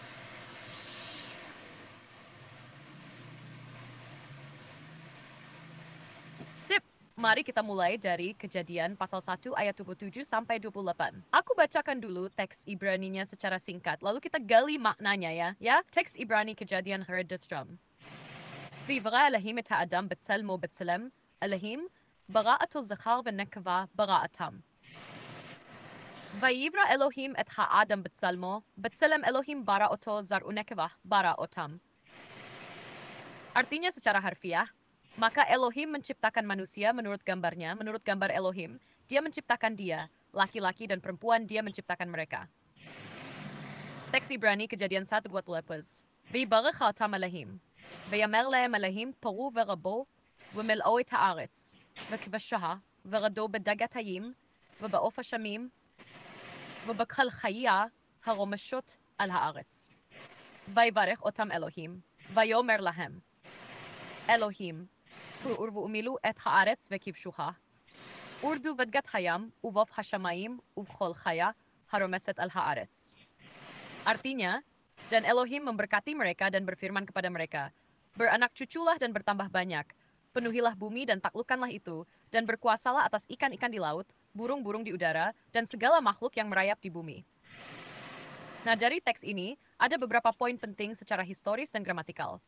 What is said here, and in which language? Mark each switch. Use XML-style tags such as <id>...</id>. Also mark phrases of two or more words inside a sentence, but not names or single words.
<id>Sip, mari kita mulai dari Kejadian pasal 1 ayat 27 sampai 28. Aku bacakan dulu teks Ibraninya secara singkat, lalu kita gali maknanya ya. Teks Ibrani Kejadian Herdestrom.</id> <he>ויברא אלוהים את האדם בצלמו בצלם, אלוהים ברא אותו זכר ונקבה בראתם. ויברא אלוהים את האדם בצלמו, בצלם אלוהים ברא אותו זר ונקבה ברא אותם.</he> <id>Artinya secara harfiah, maka Elohim menciptakan manusia menurut gambarnya, menurut gambar Elohim, dia menciptakan dia, laki-laki dan perempuan dia menciptakan mereka. Teks Ibrani Kejadian 1 buat lepes.</id> <he>ויברך אותם אלוהים, ויאמר להם אלוהים פרו ורבו, ומלאו את הארץ, וכבשה, ורדו בדגת הים, ובעוף השמים, ובכל חיה הרומשות על הארץ. ויברך אותם אלוהים, ויאמר להם, אלוהים, פרו ומילאו את הארץ וכבשוה, ורדו בדגת הים, ובעוף השמיים, ובכל חיה הרומסת על הארץ.</he> <id>Artinya, dan Elohim memberkati mereka dan berfirman kepada mereka, beranak cuculah dan bertambah banyak, penuhilah bumi dan taklukkanlah itu, dan berkuasalah atas ikan-ikan di laut, burung-burung di udara, dan segala makhluk yang merayap di bumi. Nah, dari teks ini, ada beberapa poin penting secara historis dan gramatikal.</id>